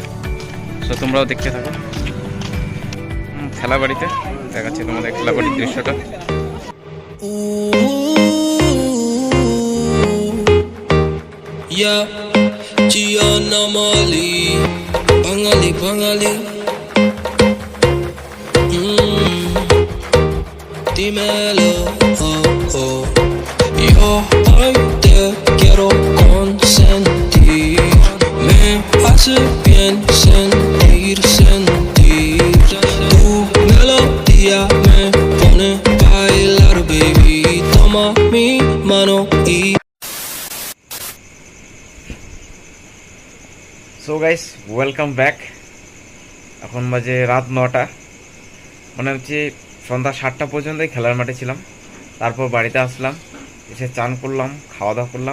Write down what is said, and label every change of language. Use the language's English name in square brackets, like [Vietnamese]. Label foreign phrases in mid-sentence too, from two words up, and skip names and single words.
[Bangla] সো তোমরাও দেখতে থাকো। খেলা বাড়িতে দেখাচ্ছি তোমাদের খেলা বাড়ির দৃশ্যটা। জিয়ানা মালি বাঙালি বাঙালি [Spanish] dímelo, yo hoy te quiero consentir, me hace bien sentir, tu melodía me pone a bailar, baby, toma mi mano y [English] so guys, welcome back. [Bangla] এখন বাজে রাত 9টা, মনে হচ্ছে সন্ধ্যা 7টা পর্যন্তই খেলার মাঠে ছিলাম। তারপর বাড়িতে আসলাম, এসে চান করলাম, খাওয়া দাওয়া করলাম।